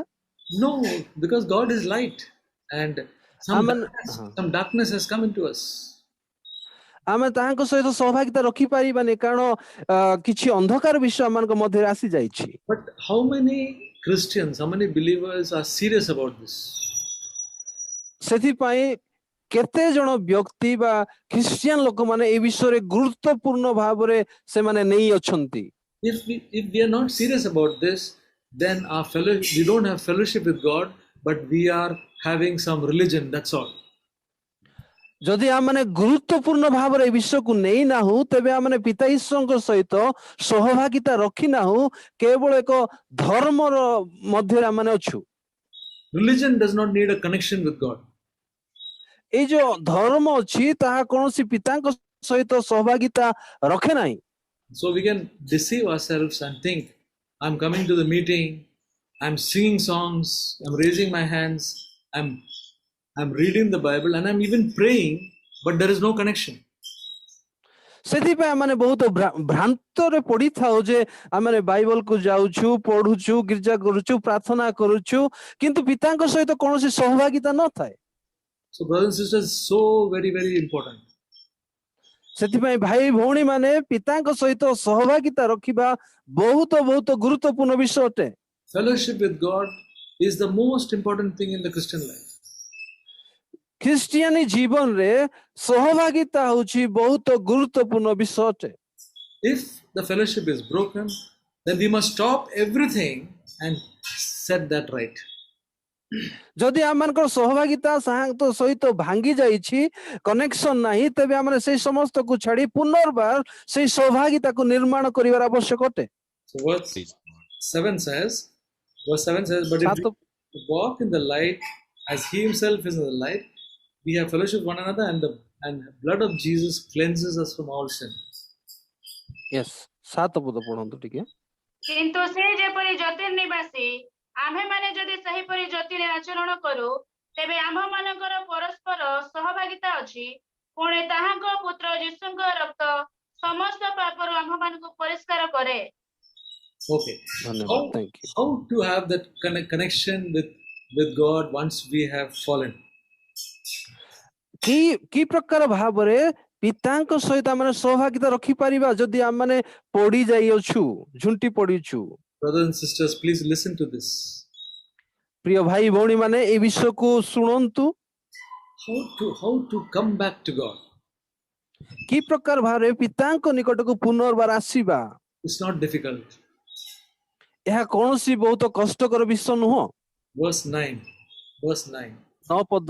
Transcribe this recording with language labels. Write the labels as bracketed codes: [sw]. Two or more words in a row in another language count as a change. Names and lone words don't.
[en] No, because God is light, and Amen. some darkness has come into us. [or] ଆମେ ତାହାଙ୍କ ସହିତ ସହଭାଗିତା ରଖିପାରିବାନି, କାରଣ କିଛି ଅନ୍ଧକାର ବିଷୟ ଆମମାନଙ୍କ ମଧ୍ୟରେ ଆସିଯାଇଛି। [en] But how many Christians, how many believers are serious about this? [or] ସେଥିପାଇଁ କେତେ ଜଣ ବ୍ୟକ୍ତି ବା ଖ୍ରୀଷ୍ଟିଆନ ଲୋକମାନେ ଏ ବିଷୟରେ ଗୁରୁତ୍ୱପୂର୍ଣ୍ଣ ଭାବରେ ସେମାନେ ନେଇ ଅଛନ୍ତି। [en] If we are not serious about this, then we don't have fellowship with God, but we are having some religion, that's all. [or] ଯଦି ଆମମାନେ ଗୁରୁତ୍ୱପୂର୍ଣ୍ଣ ଭାବରେ ଏ ବିଷୟକୁ ନେଇ ନାହୁଁ, ତେବେ ଆମମାନେ ପିତା ଈଶ୍ୱରଙ୍କ ସହିତ ସହଭାଗିତା ରଖି ନାହୁଁ, କେବଳ ଏକ ଧର୍ମର ମଧ୍ୟରେ ଆମମାନେ ଅଛୁ। [en] Religion does not need a connection with God. [or] ଏଇ ଯୋଉ ଧର୍ମ ଅଛି ତାହା କୌଣସି ପିତାଙ୍କ ସହିତ ସହଭାଗିତା ରଖେ ନାହିଁ। [en] So we can deceive ourselves and think, I'm coming to the meeting, I'm singing songs, I'm raising my hands, I'm reading the Bible, and I'm even praying, but there is no connection. [or] ସେଥିପାଇଁ ଆମେ ବହୁତ ଭ୍ରାନ୍ତରେ ପଡିଥାଉ ଯେ ଆମେ ବାଇବଲକୁ ଯାଉଛୁ, ପଢୁଛୁ, ଗିର୍ଜା କରୁଛୁ, ପ୍ରାର୍ଥନା କରୁଛୁ, କିନ୍ତୁ ପିତାଙ୍କ ସହିତ କୌଣସି ସହଭାଗିତା ନଥାଏ। [en] So brothers and sisters, so very, very important. [or] ସେଥିପାଇଁ ଭାଇ ଭଉଣୀ ମାନେ ପିତାଙ୍କ ସହିତ ସହଭାଗିତା ରଖିବା ବହୁତ ବହୁତ ଗୁରୁତ୍ୱପୂର୍ଣ୍ଣ ବିଷୟ ଅଟେ। [en] Fellowship with God is the most important thing in the Christian life. [or] ଖ୍ରୀଷ୍ଟିଆନୀ ଜୀବନରେ ସହଭାଗିତା ହେଉଛି ବହୁତ ଗୁରୁତ୍ୱପୂର୍ଣ୍ଣ ବିଷୟ ଅଟେ। [en] If the fellowship is broken, then we must stop everything and set that right. [or] ଯଦି ଆମମାନଙ୍କର ସହଭାଗିତା ସହିତ ଭାଙ୍ଗି ଯାଇଛି, କନେକ୍ସନ ନାହିଁ, ତେବେ ଆମେ ସେଇ ସମସ୍ତକୁ ଛାଡି ପୁନର୍ବାର ସେଇ ସହଭାଗିତାକୁ ନିର୍ମାଣ କରିବାର ଆବଶ୍ୟକ ଅଟେ। [en] So verse 7 says, but if we walk in the light as he himself is in the light, we have fellowship with one another, and the blood of Jesus cleanses us from all sin. [or] Yes, 7 ପଦ ପଢନ୍ତୁ ଟିକେ। କିନ୍ତୁ ସେ ଯେପରି ଜ୍ୟୋତିର୍ନିବାସୀ, ଆମ୍ଭେମାନେ ଯଦି ସେହିପରି ଜ୍ୟୋତିରେ ଆଚରଣ କରୁ, ତେବେ ଆମ୍ଭମାନଙ୍କର ପରସ୍ପର ସହଭାଗିତା ଅଛି। ପୁଣି ତାହାଙ୍କ ପୁତ୍ର ଯୀଶୁଙ୍କ ରକ୍ତ ସମସ୍ତ ପାପରୁ ଆମ୍ଭମାନଙ୍କୁ ପରିଷ୍କାର କରେ। [en] Okay. How to have that connection with God once we have fallen? [or] କି ପ୍ରକାର ଭାବରେ ପିତାଙ୍କ ସହିତ ଆମେ ସହଭାଗିତା ରଖିପାରିବା ଯଦି ଆମେ ପଡି ଯାଇଅଛୁ, ଝୁଣ୍ଟି ପଡିଛୁ? [en] Brothers and sisters, please listen to this. [or] ପ୍ରିୟ ଭାଇ ଭଉଣୀ ମାନେ ଏ ବିଷୟକୁ ଶୁଣନ୍ତୁ। [en] How to come back to God? [or] କି ପ୍ରକାର ଭାବରେ ପିତାଙ୍କ ନିକଟକୁ ପୁନର୍ବାର ଆସିବା? [en] It's not difficult. [or] ଏହା କୌଣସି ବହୁତ କଷ୍ଟକର ବିଷୟ ନୁହଁ। [en] Verse 9. [or] 9 ପଦ।